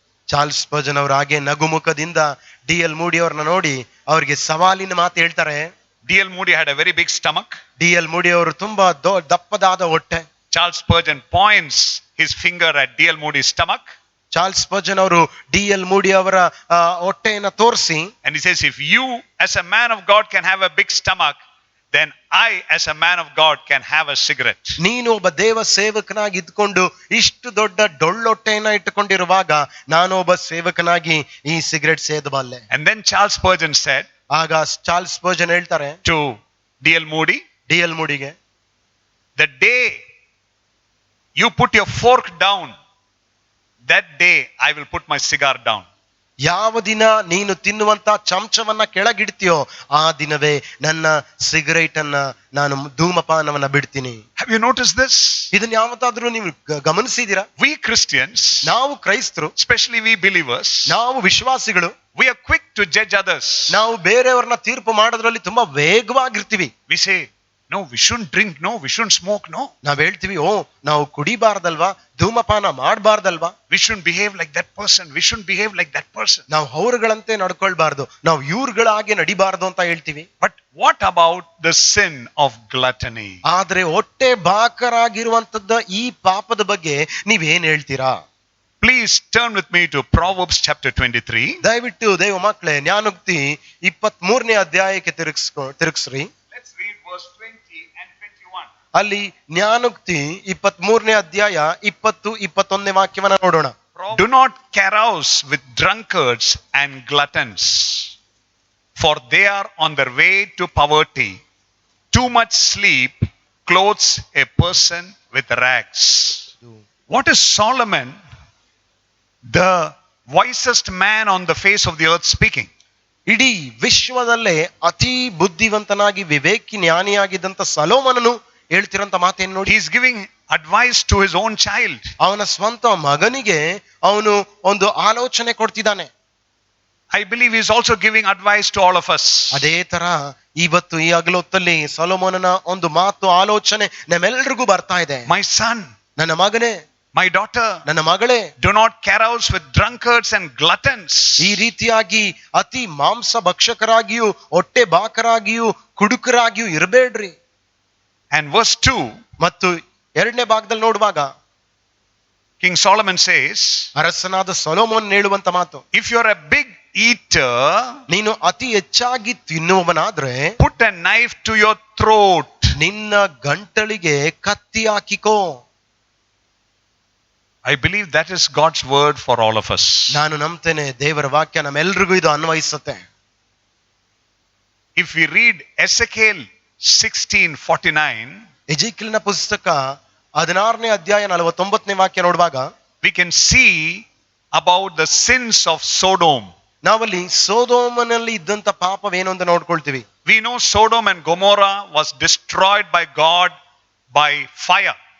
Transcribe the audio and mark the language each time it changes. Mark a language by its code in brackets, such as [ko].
[kn] Charles ಸ್ಪರ್ಜನ್ ಅವರು ಹಾಗೆ ನಗುಮುಖದಿಂದ D.L. ಮೂಡಿ ಅವ್ರನ್ನ ನೋಡಿ ಅವ್ರಿಗೆ ಸವಾಲಿನ ಮಾತು ಹೇಳ್ತಾರೆ. [en] D.L. Moody had a very big stomach. [kn] D.L. ಮೂಡಿ ಅವರು ತುಂಬಾ ದಪ್ಪದಾದ ಹೊಟ್ಟೆ. [en] Charles Spurgeon points his finger at D.L. Moody's stomach. [kn] Charles ಸ್ಪರ್ಜನ್ ಅವರು D.L. ಮೂಡಿ ಅವರ ಹೊಟ್ಟೆಯನ್ನ ತೋರಿಸಿ, [en] and he says, if you as a man of God can have a big stomach, then I as a man of God can have a cigarette. [kn] ನೀನು ಒಬ್ಬ ದೇವ ಸೇವಕನಾಗಿ ಇದ್ಕೊಂಡು ಇಷ್ಟು ದೊಡ್ಡ ಡೊಳ್ಳೊಟ್ಟೆಯನ್ನ ಇಟ್ಟುಕೊಂಡಿರುವಾಗ ನಾನು ಒಬ್ಬ ಸೇವಕನಾಗಿ ಈ cigarette ಸೇದಬಲ್ಲೆ. [en] And then Charles Spurgeon said, [kn] ಆಗ ಚಾರ್ಲ್ಸ್ ಸ್ಪರ್ಜನ್ ಹೇಳ್ತಾರೆ [en] to D.L. Moody, [kn] D.L. ಮೂಡಿಗೆ, [en] the day you put your fork down, that day I will put my cigar down. [kn] ಯಾವ ದಿನ ನೀನು ತಿನ್ನುವಂತ ಚಮಚವನ್ನ ಕೆಳಗಿಡ್ತೀಯೋ ಆ ದಿನವೇ ನನ್ನ ಸಿಗರೇಟ್ ಅನ್ನ ನಾನು ಧೂಮಪಾನವನ್ನ ಬಿಡ್ತೀನಿ. [en] Have you noticed this? [kn] ಇದನ್ನ ಯಾವತ್ತಾದ್ರೂ ನೀವು ಗಮನಿಸಿದೀರಾ? [en] We Christians, [kn] ನಾವು ಕ್ರೈಸ್ತರು, [en] especially we believers, [kn] ನಾವು ವಿಶ್ವಾಸಿಗಳು, [en] we are quick to judge others. [kn] ನಾವು ಬೇರೆಯವ್ರನ್ನ ತೀರ್ಪು ಮಾಡೋದ್ರಲ್ಲಿ ತುಂಬಾ ವೇಗವಾಗಿರ್ತೀವಿ. [en] We say, no, we shouldn't drink, no, we shouldn't smoke, no. [kn] ನಾವ್ ಹೇಳ್ತೀವಿ, ನಾವು ಕುಡಿಬಾರ್ದಲ್ವಾ, ಧೂಮಪಾನ ಮಾಡಬಾರ್ದಲ್ವಾ, [en] we shouldn't behave like that person, we shouldn't behave like that person. [kn] ನಾವು ಅವರುಗಳಂತೆ ನಡ್ಕೊಳ್ಬಾರ್ದು, ನಾವು ಇವ್ರುಗಳಾಗೆ ನಡಿಬಾರ್ದು ಅಂತ ಹೇಳ್ತೀವಿ. [en] But what about the sin of gluttony? [kn] ಆದ್ರೆ ಹೊಟ್ಟೆ ಬಾಕರಾಗಿರುವಂತದ್ದ ಈ ಪಾಪದ ಬಗ್ಗೆ ನೀವೇನ್ ಹೇಳ್ತೀರಾ? [en] Please turn with me to Proverbs chapter 23. [kn] ದಯವಿಟ್ಟು ದೇವ ಮಕ್ಕಳೇ ಜ್ಞಾನೋಕ್ತಿ 23ನೇ ಅಧ್ಯಾಯಕ್ಕೆ ತಿರುಗಿಸ್ರಿ. [en] Let's read verse 20 and 21. [kn] ಅಲ್ಲಿ ಜ್ಞಾನೋಕ್ತಿ 23ನೇ ಅಧ್ಯಾಯ 20-21ನೇ ವಾಕ್ಯವನ್ನ ನೋಡೋಣ. [en] Do not carouse with drunkards and gluttons, for they are on their way to poverty. Too much sleep clothes a person with rags. What is Solomon, the wisest man on the face of the earth, speaking? [kn] ಇಡೀ ವಿಶ್ವದಲ್ಲೇ ಅತಿ ಬುದ್ಧಿವಂತನಾಗಿ ವಿವೇಕಿ ಜ್ಞಾನಿಯಾಗಿದ್ದಂತ ಸೊಲೊಮೋನನು ಹೇಳ್ತಿರಂತ ಮಾತೇನು ನೋಡಿ. [en] He is giving advice to his own child. [kn] ಅವನ ಸ್ವಂತ ಮಗನಿಗೆ ಅವನು ಒಂದು ಆಲೋಚನೆ ಕೊಡ್ತಿದ್ದಾನೆ. [en] I believe he is also giving advice to all of us. [kn] ಅದೇ ತರ ಇವತ್ತು ಈ ಹಗಲೊತ್ತಲ್ಲಿ ಸೊಲೊಮೋನನ ಒಂದು ಮಾತು ಆಲೋಚನೆ ನಮ್ಮೆಲ್ಲರಿಗೂ ಬರ್ತಾ ಇದೆ. [en] My son, [kn] ನನ್ನ ಮಗನೇ, [en] my daughter, [kn] ನನ್ನ ಮಗಳೇ, [en] do not carouse with drunkards and gluttons. [kn] ಈ ರೀತಿಯಾಗಿ ಅತಿ ಮಾಂಸ ಭಕ್ಷಕರಾಗಿಯೂ ಹೊಟ್ಟೆ ಬಾಕರಾಗಿಯೂ ಕುಡುಕರಾಗಿಯೂ ಇರಬೇಡ್ರಿ. [en] And verse 2, [kn] ಮತ್ತು 2ನೇ ಭಾಗದಲ್ಲಿ ನೋಡುವಾಗ [en] King Solomon says, [kn] ಅರಸನಾದ ಸೊಲೊಮೋನ್ ಹೇಳುವಂತ ಮಾತು, [en] if you are a big eater, [kn] ನೀನು ಅತಿ ಹೆಚ್ಚಾಗಿ ತಿನ್ನುವವನಾದ್ರೆ [en] put a knife to your throat. [kn] ನಿನ್ನ ಗಂಟಲಿಗೆ ಕತ್ತಿ ಹಾಕಿಕೋ. [en] I believe that is God's word for all of us. [kn] ನಾನು ನಂಬ್ತೇನೆ ದೇವರ ವಾಕ್ಯ ನಮ್ಮೆಲ್ರಿಗೂ ಇದು ಅನ್ವಯಿಸುತ್ತೆ. [en] If we read Ezekiel 16:49, [kn] ಎಜೆಕಿಯೇಲನ ಪುಸ್ತಕ 16ನೇ ಅಧ್ಯಾಯ 49ನೇ ವಾಕ್ಯ ನೋಡುವಾಗ [en] we can see about the sins of Sodom. [kn] ನಾವಲ್ಲಿ ಸೊದೋಮನಲ್ಲಿ ಇದ್ದಂತ ಪಾಪವೇನು ಅಂತ ನೋಡ್ಕೊಳ್ತೀವಿ. [en] We know Sodom and Gomorrah was destroyed by God by fire.